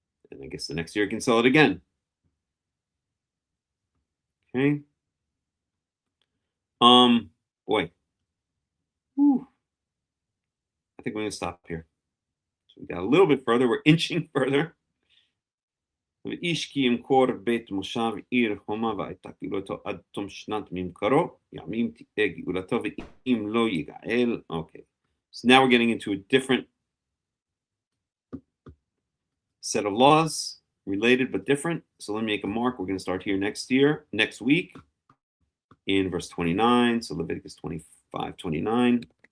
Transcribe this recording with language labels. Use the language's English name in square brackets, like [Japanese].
[English] And I guess the next year he can sell it again. Okay. Boy. Whew. I think we're going to stop here. So we got a little bit further. We're inching further. [Hebrew] ואיש כי ימכור בית מושב עיר חומה והייתה גאולתו עד תום שנת ממכרו, ימים תהיה גאולתו ואם לא יגאל. [English] Okay. So now we're getting into a different set of laws, related but different. So let me make a mark. We're going to start here next week, in verse 29. So Leviticus 25:29.